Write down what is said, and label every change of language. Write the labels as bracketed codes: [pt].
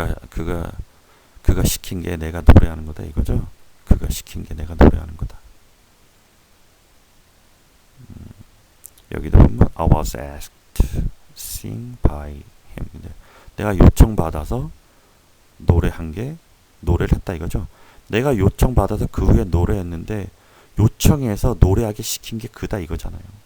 [ko] 그가 시킨 게 내가 노래하는 거다 이거죠. 그가 시킨 게 내가 노래하는 거다. 여기도 보면 [en] I was asked to sing by him. [ko] 내가 요청받아서 노래를 했다 이거죠. 내가 요청받아서 그 후에 노래했는데 요청해서 노래하게 시킨 게 그다 이거잖아요.